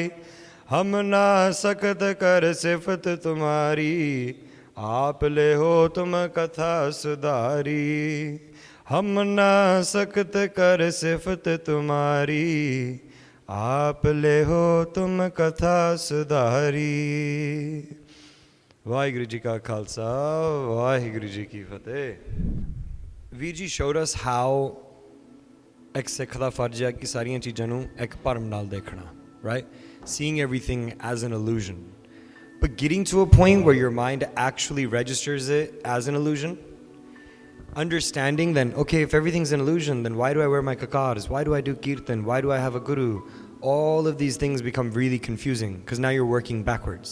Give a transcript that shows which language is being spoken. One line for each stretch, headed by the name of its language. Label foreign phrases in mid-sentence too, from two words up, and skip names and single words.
Braj: हम ना सकत कर सिफत तुम्हारी, आप ले हो तुम कथा सुधारी। हम ना सकत कर सिफत तुम्हारी, आप ले हो तुम कथा सुधारी।
Punjabi: ਵਾਹਿਗੁਰੂ ਜੀ ਕਾ ਖ਼ਾਲਸਾ, ਵਾਹਿਗੁਰੂ ਜੀ ਕੀ ਫ਼ਤਹਿ। ਵੀਰ ਜੀ
English: showed us how
Punjabi: ਇੱਕ ਸਿੱਖ ਦਾ ਫਰਜ਼ ਹੈ ਕਿ ਸਾਰੀਆਂ ਚੀਜ਼ਾਂ ਨੂੰ ਇੱਕ ਭਰਮ ਨਾਲ ਦੇਖਣਾ,
English: right? Seeing everything as an illusion. But getting to a point where your mind actually registers it as an illusion, understanding then, okay, if everything's an illusion, then why do I wear my kakars? Why do I do kirtan? Why do I have a guru? All of these things become really confusing because now you're working backwards.